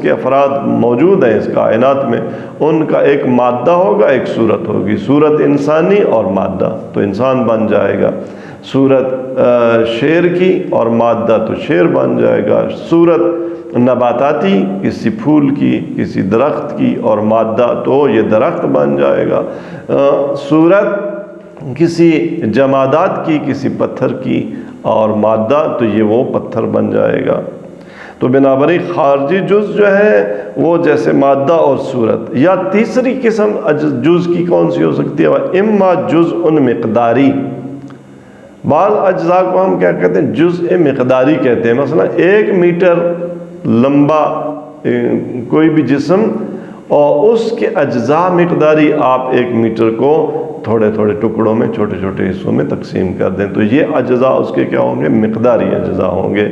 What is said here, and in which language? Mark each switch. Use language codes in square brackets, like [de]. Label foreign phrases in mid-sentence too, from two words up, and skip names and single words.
[ur] کے افراد موجود ہیں اس کائنات میں، ان کا ایک مادہ ہوگا ایک صورت ہوگی، صورت انسانی اور مادہ تو انسان بن جائے گا، صورت شیر کی اور مادہ تو شیر بن جائے گا، صورت نباتاتی کسی پھول کی، کسی درخت کی، اور مادہ تو یہ درخت بن جائے گا، صورت کسی جمادات کی، کسی پتھر کی، اور مادہ تو یہ وہ پتھر بن جائے گا۔ تو بنابراین خارجی جز جو ہے وہ جیسے مادہ اور صورت۔ یا تیسری قسم جز کی کون سی ہو سکتی ہے؟ اما جزء مقداری، بعض اجزاء کو ہم کیا کہتے ہیں؟ جزء مقداری کہتے ہیں۔ مثلا 1 میٹر لمبا کوئی بھی جسم اور اس کے اجزاء مقداری، آپ 1 میٹر کو تھوڑے تھوڑے ٹکڑوں میں، چھوٹے چھوٹے حصوں میں تقسیم کر دیں تو یہ اجزاء اس کے کیا ہوں گے؟ مقداری اجزاء ہوں گے۔